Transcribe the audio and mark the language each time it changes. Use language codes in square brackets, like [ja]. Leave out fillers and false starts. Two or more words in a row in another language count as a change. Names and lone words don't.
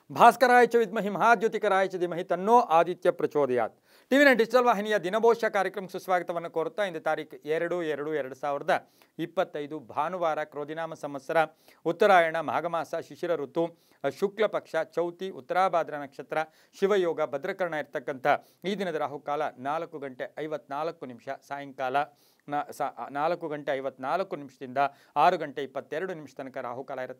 [sa] ಭಾಸ್ಕರಾಯ ಚ ವಿದ್ಮಹಿ ಮಹಾದ್ಯುತಿಕರಾಯ ಚ ಧೀಮಹಿ ತನ್ನೋ ಆದಿತ್ಯ ಪ್ರಚೋದಯಾತ್. [kn] ಟಿವಿ9 ಡಿಜಿಟಲ್ ವಾಹಿನಿಯ ದಿನಭೋಷ್ಯ ಕಾರ್ಯಕ್ರಮಕ್ಕೆ ಸುಸ್ವಾಗತವನ್ನು ಕೋರುತ್ತಾ ಇಂದು ತಾರೀಕು 2/2/2025 ಭಾನುವಾರ ಕ್ರೋಧಿನಾಮ ಸಂವತ್ಸರ ಉತ್ತರಾಯಣ ಮಾಘಮಾಸ ಶಿಶಿರ ಋತು ಶುಕ್ಲ ಪಕ್ಷ ಚೌತಿ ಉತ್ತರಾಭಾದ್ರ ನಕ್ಷತ್ರ ಶಿವಯೋಗ ಭದ್ರಕರ್ಣ ಇರ್ತಕ್ಕಂಥ ಈ ದಿನದ ರಾಹುಕಾಲ 4:54 ಸಾಯಂಕಾಲ 4:54 6:22 ತನಕ ರಾಹುಕಾಲ ಇರುತ್ತೆ.